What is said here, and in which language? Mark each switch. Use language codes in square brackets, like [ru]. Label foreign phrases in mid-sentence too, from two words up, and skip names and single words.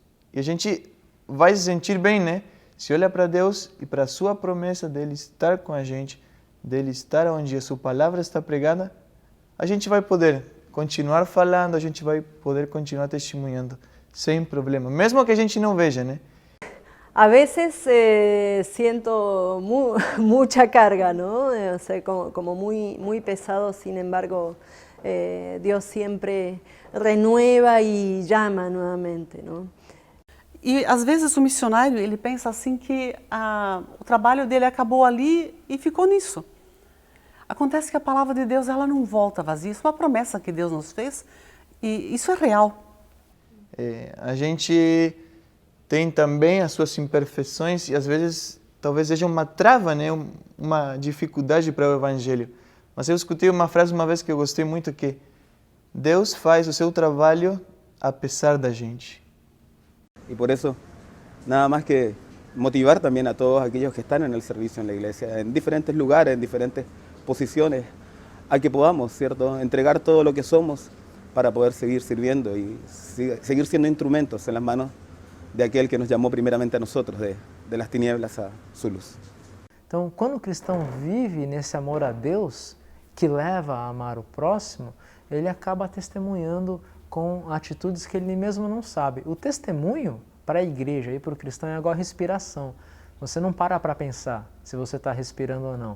[pt] E a gente vai se sentir bem, né? Se olha para Deus e para a sua promessa dele estar com a gente, dele estar onde a sua palavra está pregada, a gente vai poder continuar falando, a gente vai poder continuar testemunhando sem problema, mesmo que a gente não veja, né? [es] A veces siento mucha carga, ¿no? O sea, como muy pesado, sin embargo, Dios siempre renueva y llama nuevamente, ¿no? [pt] E às vezes o missionário ele pensa assim que o trabalho dele acabou ali e ficou nisso. Acontece que a palavra de Deus ela não volta vazia, isso é uma promessa que Deus nos fez e isso é real. A gente tem também as suas imperfeições e às vezes talvez seja uma trava, né? Uma dificuldade para o evangelho. Mas eu escutei uma frase uma vez que eu gostei muito, que Deus faz o seu trabalho apesar da gente. [es] Y por eso, nada más que motivar también a todos aquellos que están en el servicio en la iglesia, en diferentes lugares, en diferentes posiciones, a que podamos, ¿cierto?, entregar todo lo que somos para poder seguir sirviendo y seguir siendo instrumentos en las manos de aquel que nos llamó primeramente a nosotros, de las tinieblas a su luz. [pt] Então, quando o cristão vive nesse amor a Deus, que leva a amar o próximo, ele acaba testemunhando com atitudes que ele mesmo não sabe. O testemunho para a igreja e para o cristão é igual a respiração. Você não para pensar se você está respirando ou não.